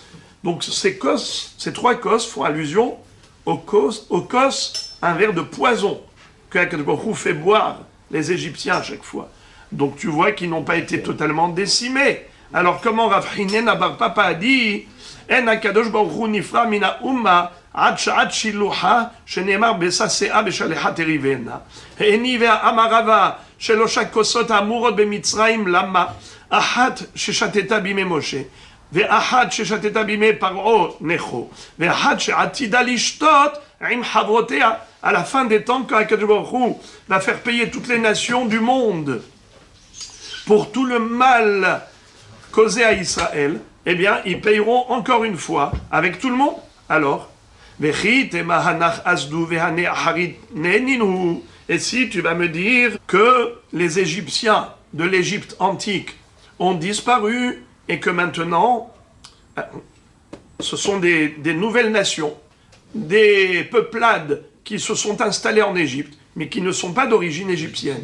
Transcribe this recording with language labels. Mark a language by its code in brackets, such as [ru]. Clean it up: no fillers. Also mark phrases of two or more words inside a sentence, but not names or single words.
[fr] Donc ces trois cos font allusion au cos, un verre de poison que [he] הקדוש ברוך הוא [fr] fait boire les Égyptiens à chaque fois. Donc tu vois qu'ils n'ont pas été totalement décimés. Alors comment Rav Hinen Bar Papa a dit [he] אין הקדוש ברוך הוא נפרע מינה אומה עד שעת שילוחה שנאמר בססאה בשלחה תריבנה. הניבה המרבה שלושה כוסות האמורות במצרים למה? אחת ששתתה בימי משה, ואחת ששתתה בימי פרעה נכו, ואחת שעתידה לשתות עם חברותיה [fr] à la fin des temps quand [he] הקדוש ברוך הוא [fr] va faire payer toutes les nations du monde pour tout le mal causé à Israël, eh bien ils payeront encore une fois avec tout le monde. Alors et si tu vas me dire que les Égyptiens de l'Égypte antique ont disparu et que maintenant ce sont des nouvelles nations, des peuplades qui se sont installées en Égypte, mais qui ne sont pas d'origine égyptienne.